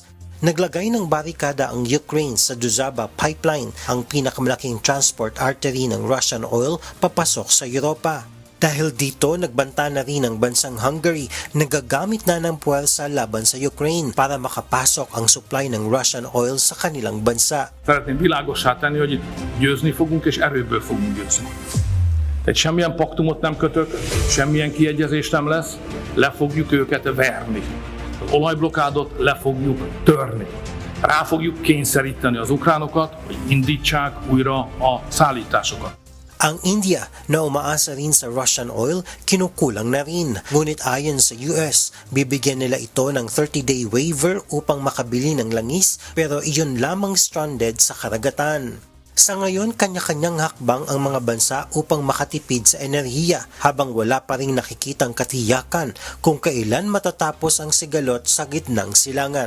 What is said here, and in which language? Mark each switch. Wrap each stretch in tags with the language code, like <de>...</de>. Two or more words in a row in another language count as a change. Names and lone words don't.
<tl>Naglagay ng barikada ang Ukraine sa Druzhba pipeline, ang pinakamalaking</tl> <en>transport artery</en> <tl>ng</tl> <en>Russian oil</en> <tl>papasok sa Europa. Dahil dito, nagbanta na rin ang bansang Hungary na gagamit na ng puwersa laban sa Ukraine para makapasok ang supply ng</tl> <en>Russian oil</en> <tl>sa kanilang bansa.</tl> <hu>Szeretném világossá tenni, hogy itt győzni fogunk és erőből fogunk győzni. Tehát semmilyen paktumot nem kötök, semmilyen kiegyezés nem lesz, le fogjuk őket verni. Az olajblokádot le fogjuk törni. Rá fogjuk kényszeríteni az ukránokat, hogy indítsák újra a szállításokat.</hu> <tl>Ang India na umaasa rin sa</tl> <en>Russian oil,</en> <tl>kinukulang na rin. Ngunit ayon sa US, bibigyan nila ito ng</tl> <en>30-day waiver</en> <tl>upang makabili ng langis pero iyon lamang stranded sa karagatan. Sa ngayon, kanya-kanyang hakbang ang mga bansa upang makatipid sa enerhiya habang wala pa rin nakikitang katiyakan kung kailan matatapos ang sigalot sa gitnang silangan.</tl>